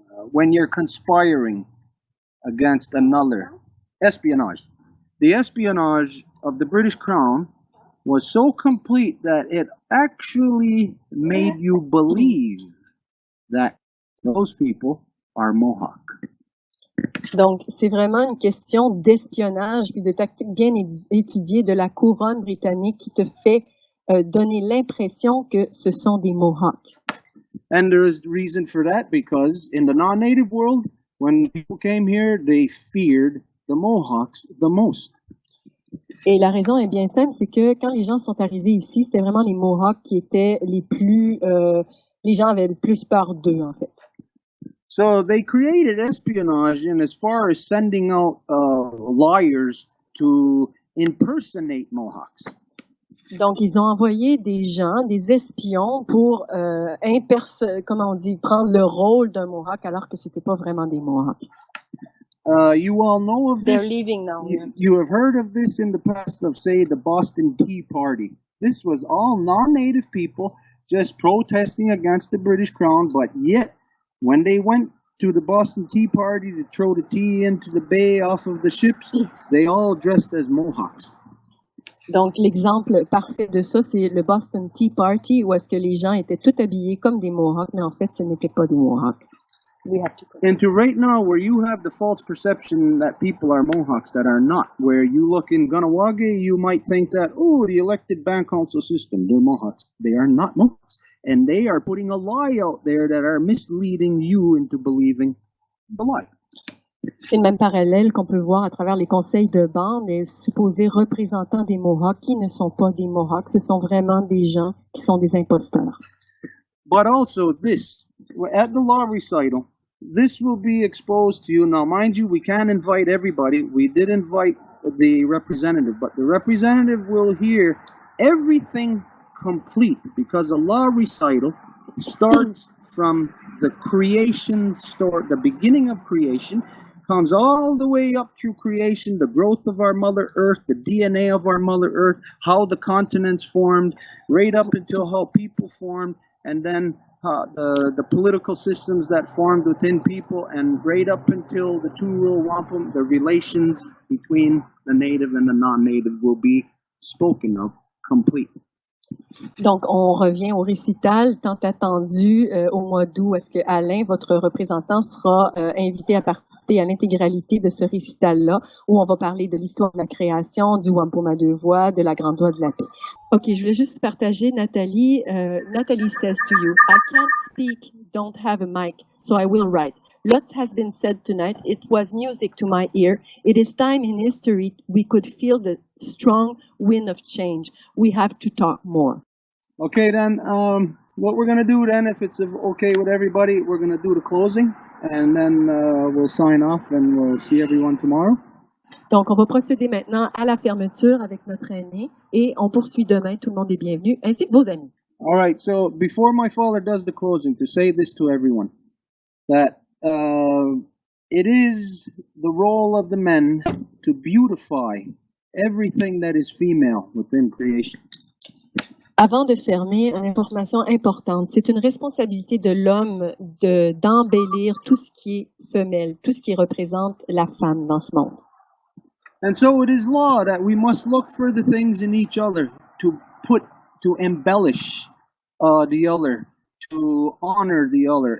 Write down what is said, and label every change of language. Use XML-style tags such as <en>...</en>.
<en>When you're conspiring against another, espionage. The espionage of the British Crown was so complete that it actually made you believe that those people are Mohawk.</en> <fr>Donc, c'est vraiment une question d'espionnage puis de tactique bien étudiée de la couronne britannique qui te fait donner l'impression que ce sont des Mohawks.</fr> <en>And there is reason for that, because in the non-native world, when people came here, they feared the Mohawks the most.</en> <fr>Et la raison est bien simple, c'est que quand les gens sont arrivés ici, c'était vraiment les Mohawks qui étaient les plus... les gens avaient le plus peur d'eux, en fait.</fr> <en>So they created espionage in as far as sending out liars to impersonate Mohawks.</en> <fr>Donc, ils ont envoyé des gens, des espions, pour prendre le rôle d'un Mohawk alors que c'était pas vraiment des Mohawks.</fr> <en>You all know of They're this. leaving now. You have heard of this in the past of, say, the Boston Tea Party. This was all non-native people just protesting against the British Crown, but yet, when they went to the Boston Tea Party to throw the tea into the bay off of the ships, they all dressed as Mohawks.</en> <fr>Donc, l'exemple parfait de ça, c'est le Boston Tea Party, où est-ce que les gens étaient tout habillés comme des Mohawks, mais en fait, ce n'étaient pas des Mohawks.</fr> <en>And to right now, where you have the false perception that people are Mohawks that are not, where you look in Ganawage, you might think that, oh, the elected band council system, they're Mohawks. They are not Mohawks. And they are putting a lie out there that are misleading you into believing the lie.</en> <fr>C'est le même parallèle qu'on peut voir à travers les conseils de bande, les supposés représentants des Mohawks qui ne sont pas des Mohawks, ce sont vraiment des gens qui sont des imposteurs.</fr> <en>But also this, at the law recital, this will be exposed to you. Now, mind you, we can't invite everybody. We did invite the representative, but the representative will hear everything complete because a law recital starts from the creation story, the beginning of creation, comes all the way up through creation, the growth of our Mother Earth, the DNA of our Mother Earth, how the continents formed, right up until how people formed, and then the political systems that formed within people, and right up until the two-rule wampum, the relations between the native and the non-native will be spoken of completely.</en> <fr>Donc, on revient au récital tant attendu au mois d'août. Est-ce que Alain, votre représentant, sera invité à participer à l'intégralité de ce récital-là, où on va parler de l'histoire de la création, du Wampum à deux voies, de la grande voie de la paix. OK, je voulais juste partager, Nathalie.</fr> <en>Nathalie says to you, I can't speak, don't have a mic, so I will write. Lots has been said tonight. It was music to my ear. It is time in history we could feel the strong wind of change. We have to talk more. Okay, then, what we're going to do then, if it's okay with everybody, we're going to do the closing, and then we'll sign off, and we'll see everyone tomorrow.</en> <fr>Donc, on va procéder maintenant à la fermeture avec notre aîné, et on poursuit demain. Tout le monde est bienvenu, ainsi que vos amis.</fr> <en>All right, so before my father does the closing, to say this to everyone, that it is the role of the men to beautify everything that is female within creation.</en> <fr>Avant de fermer, une information importante. C'est une responsabilité de l'homme d'embellir tout ce qui est femelle, tout ce qui représente la femme dans ce monde.</fr> <en>And so it is law that we must look for the things in each other to embellish the other, to honor the other.</en>